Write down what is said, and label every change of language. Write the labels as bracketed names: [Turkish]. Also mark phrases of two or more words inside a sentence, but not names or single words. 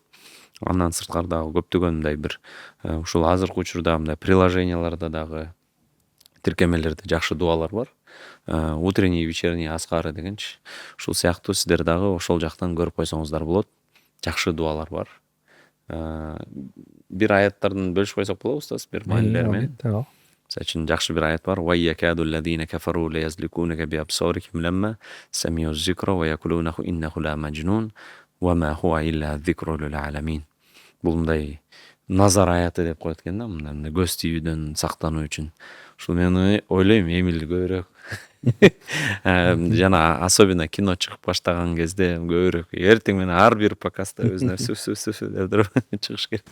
[Kyrgyz] Андан сырткары дагы көптөгөн мындай бир ушул азыркы учурда мындай приложенияларда дагы тиркемелерде жакшы дуалар бар. [Russian] Утренний, вечерний [Kyrgyz] аскары дегенчи. Ушул сыяктуу сиздер дагы ошол жактан көрүп койсоңуздар болот. Жакшы дуалар бар. Бир аяттардан бөлүшүп койсок болобу устаз, бир маанилери менен. Мисалы үчүн жакшы бир аят бар: [Arabic] "ويكاد الذين كفروا ليزلقونك بأبصارهم لما سمعوا الذكر ويقولون إنه لمجنون وما هو إلا ذكر للعالمين." [Kyrgyz] Бул мындай назар аяты деп коет экен да, мындай көз тийүүдөн сактануу үчүн. Ушул мен ойлойм Эмил көбүрөөк жана особенно кино чыгып баштаган кезде көбүрөөк эртең менен ар бир показта өзүнө сүф деп туруп чыгыш керек.